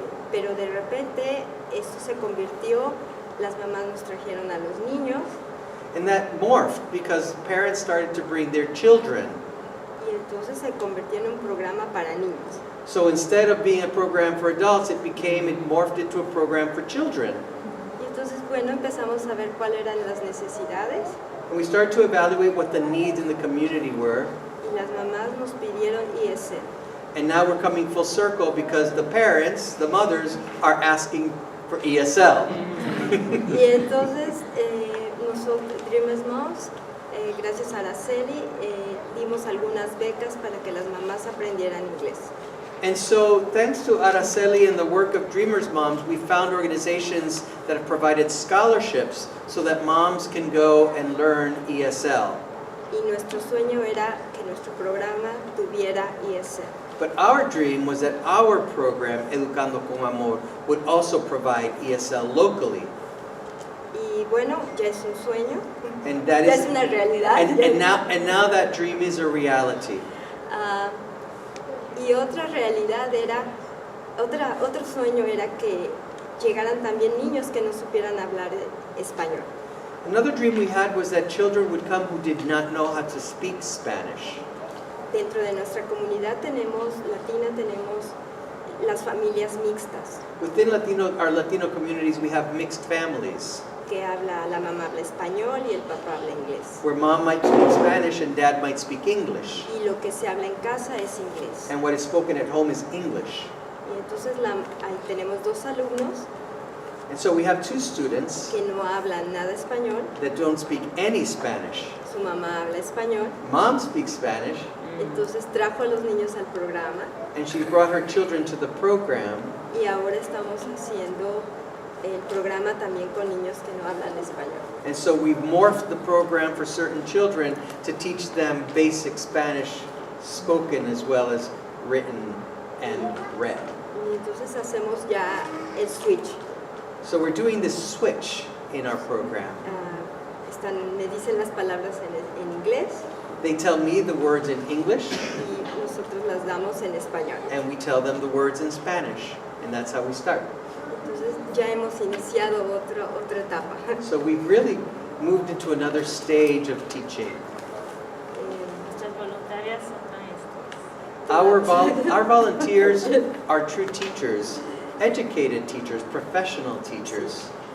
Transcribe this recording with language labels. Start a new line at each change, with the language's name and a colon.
Spanish: Pero de repente esto se convirtió, las mamás nos trajeron a los niños.
English: And that morphed because parents started to bring their children.
Spanish: Y entonces se convirtió en un programa para niños.
English: So instead of being a program for adults, it morphed into a program for children.
Spanish: Y entonces, bueno, empezamos a ver cuáles eran las necesidades.
English: And we started to evaluate what the needs in the community were.
Spanish: Y las mamás nos pidieron ESL.
English: And now we're coming full circle because the parents, the mothers, are asking for ESL.
Spanish: Y entonces, nosotros, Dreamers Moms, gracias a Araceli, dimos algunas becas para que las mamás aprendieran inglés.
English: And so, thanks to Araceli and the work of Dreamers Moms, we found organizations that have provided scholarships so that moms can go and learn ESL.
Spanish: Y nuestro sueño era que nuestro programa tuviera ESL.
English: But our dream was that our program, Educando con Amor, would also provide ESL locally.
Spanish: Y bueno, ya es un sueño,
English: And that
Spanish: ya
English: is,
Spanish: es una realidad.
English: and now that dream is a reality.
Spanish: Y otra realidad era, otro sueño era que llegaran también niños que no supieran hablar español.
English: Another dream we had was that children would come who did not know how to speak Spanish.
Spanish: Dentro de nuestra comunidad latina tenemos las familias mixtas,
English: Within our Latino communities, we have mixed families,
Spanish: que la mamá habla español y el papá habla inglés.
English: where mom might speak Spanish and dad might speak English.
Spanish: Y lo que se habla en casa es inglés.
English: And what is spoken at home is English.
Spanish: Y entonces ahí tenemos 2 alumnos
English: And so we have 2 students
Spanish: que no hablan nada español,
English: that don't speak any Spanish.
Spanish: su mamá habla español,
English: Mom speaks Spanish,
Spanish: entonces trajo a los niños al programa
English: and she brought her children to the program.
Spanish: y ahora estamos haciendo el programa también con niños que no hablan español.
English: And so we've morphed the program for certain children to teach them basic Spanish spoken as well as written and read.
Spanish: Y entonces hacemos ya el switch.
English: So we're doing this switch in our program.
Spanish: Me dicen las palabras en inglés
English: They tell me the words in English,
Spanish: y nosotros las damos en español.
English: and we tell them the words in Spanish. And that's how we start.
Spanish: Entonces ya hemos iniciado otra etapa.
English: So we've really moved into another stage of teaching.
Spanish: Nuestras voluntarias son maestras.
English: Our volunteers are true teachers, educated teachers, professional teachers.